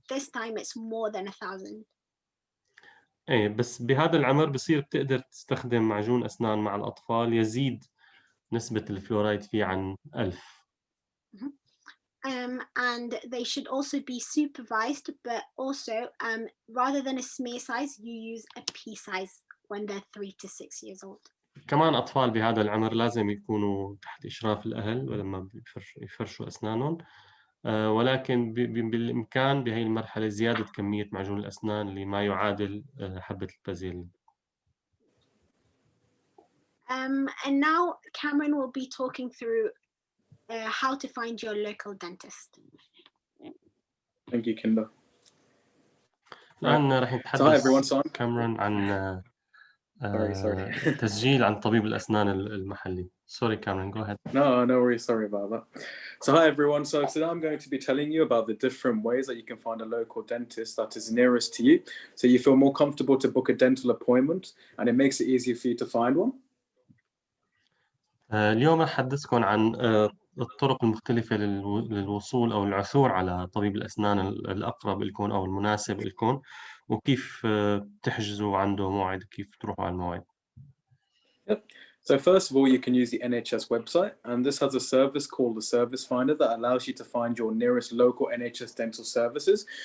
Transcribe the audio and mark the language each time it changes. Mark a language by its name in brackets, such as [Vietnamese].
[English] This time it's more than 1,000. [Arabic] إيه، بس بهذا العمر بصير بتقدر تستخدم معجون أسنان مع الأطفال يزيد نسبة الفلورايد فيه عن 1000. [English] And they should also be supervised, but also rather than a smear size, you use a pea size when they're 3 to 6 years old. [Arabic] كمان أطفال بهذا العمر لازم يكونوا تحت إشراف الأهل لما يفرشوا أسنانهم، ولكن بالإمكان بهي المرحلة زيادة كمية معجون الأسنان لما يعادل حبة البازيل. [English] And now Cameron will be talking through how to find your local dentist. Thank you, Kinder. [Arabic] الآن راح نتحدث كاميرون عن تسجيل عن طبيب الأسنان المحلي. [English] Sorry, Cameron, go ahead. No worries. Sorry about that. So hi everyone. So today I'm going to be telling you about the different ways that you can find a local dentist that is nearest to you, so you feel more comfortable to book a dental appointment, and it makes it easier for you to find one. [Arabic] اليوم راح أحدثكم عن الطرق المختلفة للوصول أو العثور على طبيب الأسنان الأقرب لكم أو المناسب لكم، وكيف تحجزوا عنده موعد، كيف تروحوا على الموعد. [English] Yep. So first of all, you can use the NHS website, and this has a service called the Service Finder that allows you to find your nearest local NHS dental services.